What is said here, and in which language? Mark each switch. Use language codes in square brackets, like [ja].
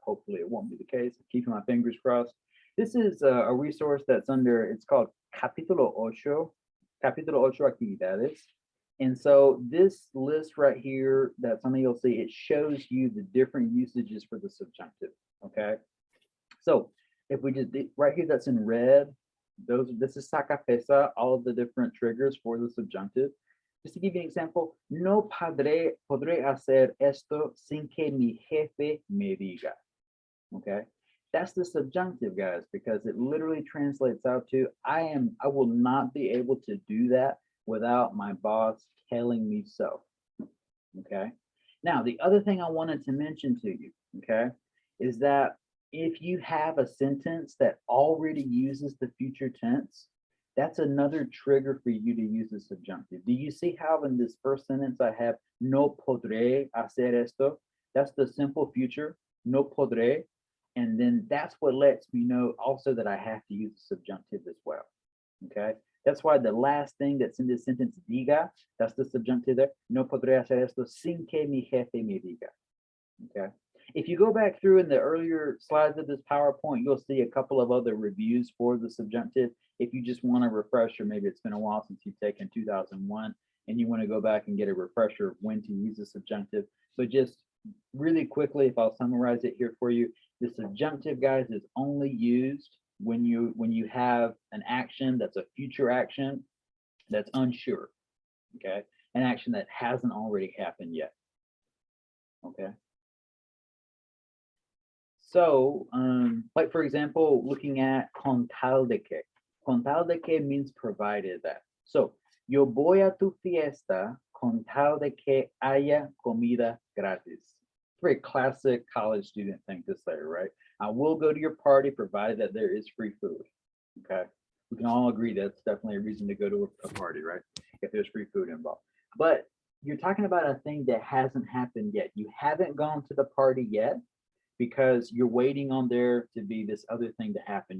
[en] Hopefully it won't be the case. Keeping my fingers crossed. This is a resource that's under, it's called Capítulo 8, Capítulo 8 Actividades. And so this list right here that some of you'll see, it shows you the different usages for the subjunctive. Okay. So if we just right here, that's in red, this is saca pesa, all of the different triggers for the subjunctive. Just to give you an example, [es] no podré hacer esto sin que mi jefe me diga. [en] Okay, that's the subjunctive, guys, because it literally translates out to I will not be able to do that without my boss telling me so. Okay, now the other thing I wanted to mention to you, okay, is that if you have a sentence that already uses the future tense, that's another trigger for you to use the subjunctive. Do you see how in this first sentence I have [es] no podré hacer esto? [en] That's the simple future, no podré. And then that's what lets me know also that I have to use the subjunctive as well. Okay. That's why the last thing that's in this sentence, diga, that's the subjunctive there. [es] No podré hacer esto sin que mi jefe me diga. [en] Okay. If you go back through in the earlier slides of this PowerPoint, you'll see a couple of other reviews for the subjunctive. If you just want a refresher, maybe it's been a while since you've taken 2001 and you want to go back and get a refresher of when to use the subjunctive. But just really quickly, if I'll summarize it here for you, the subjunctive, guys, is only used when you have an action that's a future action that's unsure. Okay, an action that hasn't already happened yet. Okay. So, like for example, looking at con tal de que. Con tal de que means provided that. [es] So, yo voy a tu fiesta con tal de que haya comida gratis. [en] Very classic college student thing to say, right? I will go to your party provided that there is free food. Okay, we can all agree that's definitely a reason to go to a party, right? If there's free food involved. But you're talking about a thing that hasn't happened yet. You haven't gone to the party yet, because you're waiting on there to be this other thing to happen.